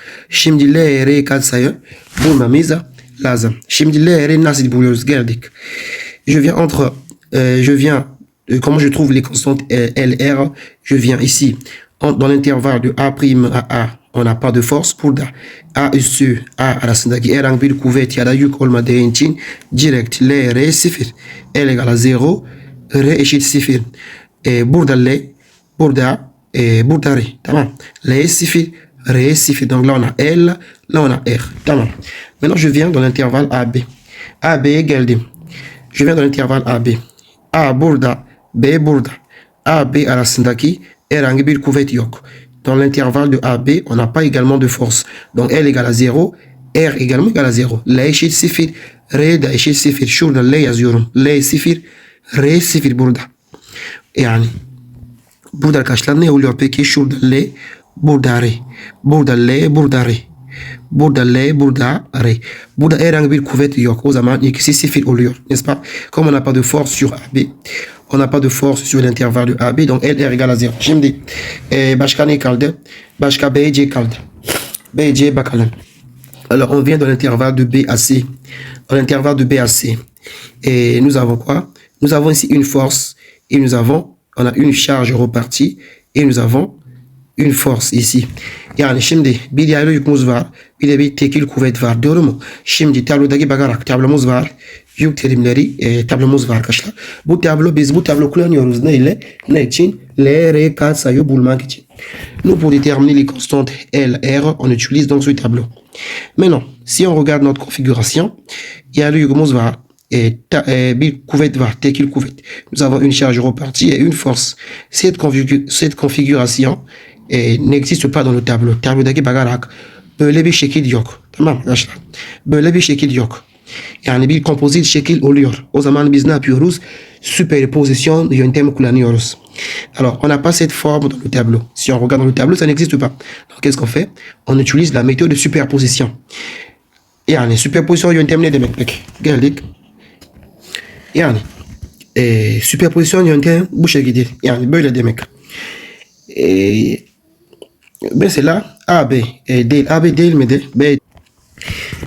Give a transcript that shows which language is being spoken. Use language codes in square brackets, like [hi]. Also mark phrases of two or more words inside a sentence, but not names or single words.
[tr] Şimdi LR'yi katsayı bulmamız lazım. Şimdi LR'yi nasıl buluyoruz? Geldik. [fr] Comment je trouve les constantes LR? Je viens ici. Dans l'intervalle de A' à A, on n'a pas de force. [tr] Burada A üssü A arasındaki herhangi bir kuvvet ya da yük olmadığı için direkt LR 0. [fr] L égale à 0. [tr] R eşit 0. Burada L, burada R. Tamam. [fr] L 0, R 0. Donc là on a L, là on a R. Tamam. Maintenant je viens dans l'intervalle AB. [tr] AB'ye geldim. [fr] Je viens dans l'intervalle AB. [tr] A burada, B burada. AB arasındaki herhangi bir kuvvet yok. [fr] Dans l'intervalle de AB, on n'a pas également de force. Donc L égale à 0, R également égale à 0. [tr] L eşit 0, R da eşit 0. Şurada L yazıyorum. L 0, R 0 burada. Yani burada arkadaşlar ne oluyor peki? Şurada L, burada R. Burada L, burada R. Burada L, burada R. Burada herhangi bir kuvvet yok. O zaman ikisi 0 oluyor. [fr] N'est-ce pas? Comme on n'a pas de force sur AB, on n'a pas de force sur l'intervalle de AB, donc LR égale à 0. [tr] Şimdi başka ne kaldı? Başka BC kaldı. BC bakalım. [fr] Alors on vient de l'intervalle de B à C. Dans l'intervalle de B à C. Et nous avons quoi? Nous avons ici une force et on a une charge repartie et nous avons une force ici. [tr] Yani şimdi bir yaylı yükümüz var. Bir de bir tekil kuvvet var. Doğru mu? Şimdi tablodaki bakarak tablomuz var. Yük terimleri tablomuz var arkadaşlar. Biz bu tablo kullanıyoruz ne ile? Ne için? L, R katsayı bulmak için. [fr] Nous pour déterminer les constantes L, R, on utilise donc ce tableau. Maintenant, si on regarde notre configuration, [tr] yaylı yükümüz var. Bir kuvvet var, tekil kuvvet. Nous avons une charge repartie et une force. Cette configuration n'existe pas dans le tableau. Tablodaki bakarak böyle bir şekil yok. Tamam arkadaşlar. Böyle bir şekil yok. Yani bir kompozit şekil oluyor. O zaman biz ne yapıyoruz? Superposition yöntemi kullanıyoruz. [fr] Alors, on n'a pas cette forme dans le tableau. Si on regarde dans le tableau, ça n'existe pas. Donc, qu'est-ce qu'on fait? On utilise la méthode de superposition. [tr] Yani superposition yöntemi ne demek peki? Geldik. Yani superposition yöntemi bu şekilde. Yani böyle demek. Mesela AB değil. AB değil miydi? B.